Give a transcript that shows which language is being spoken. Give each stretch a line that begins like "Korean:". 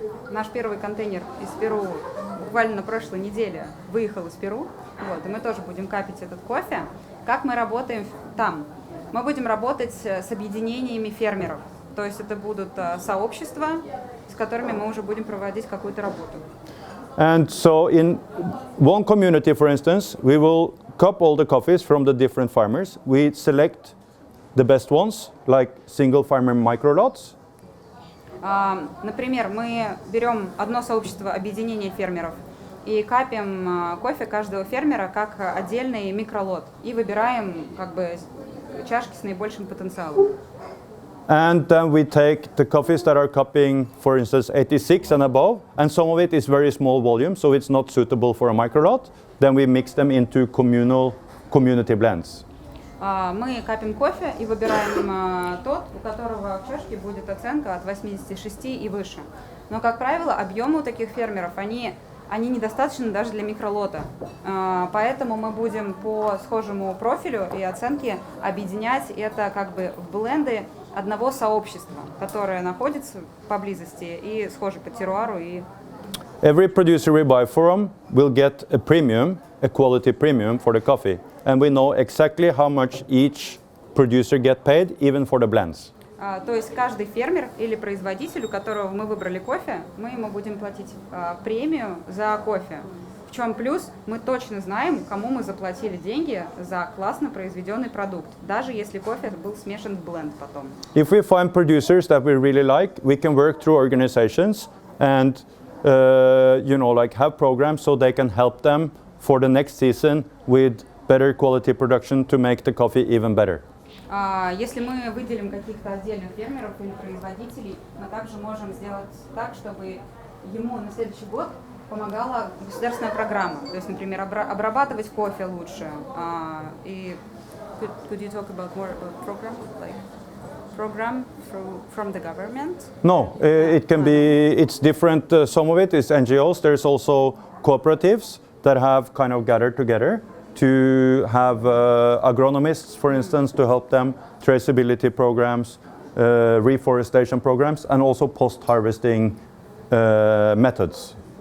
Russian: Наш первый контейнер из Перу буквально на прошлой неделе выехал из Перу, вот, и мы тоже будем капить этот кофе. Как мы работаем там? Мы будем работать с объединениями фермеров, то есть это будут сообщества, с которыми мы уже будем проводить какую-то работу.
English: And so in one community, for instance, we will cup all the coffees from the different farmers. We select the best ones, like single farmer micro lots.
Russian: Например, мы берем одно сообщество объединения фермеров и капим кофе каждого фермера как отдельный микролот и выбираем как бы чашки с наибольшим потенциалом.
English: And then we take the coffees that are cupping, for instance, 86 and above, and some of it is very small volume, so it's not suitable for a micro lot. Then we mix them into community blends.
Russian: Мы капим кофе и выбираем тот, у которого в чашке будет оценка от 86 и выше. Но, как правило, объемы у таких фермеров, они недостаточны даже для микролота. Поэтому мы будем по схожему профилю и оценке объединять это как бы в бленды одного сообщества, которое находится поблизости и схоже по теруару. И...
English: Every producer we buy from will get a premium, a quality premium for the coffee. And we know exactly how much each producer get paid, even for the blends.
Russian: То есть каждый фермер или производитель, у которого мы выбрали кофе, мы ему будем платить премию за кофе. В чем плюс? Мы точно знаем, кому мы заплатили деньги за классно произведенный продукт, даже если кофе был смешан в бленд потом.
English: If we find producers that we really like, we can work through organizations and like have programs so they can help them for the next season with better quality production to make the coffee even better.
Russian: Если мы выделим каких-то отдельных фермеров или производителей, мы также можем сделать так, чтобы ему на следующий год помогала государственная программа. То есть, например, обрабатывать кофе лучше.
English: И could you talk about more about program, like program from the government? No, it can be. It's different. Some of it is NGOs. There's also cooperatives that have kind of gathered together to have agronomists, for instance, to help them, traceability programs, reforestation programs, and also post-harvesting methods.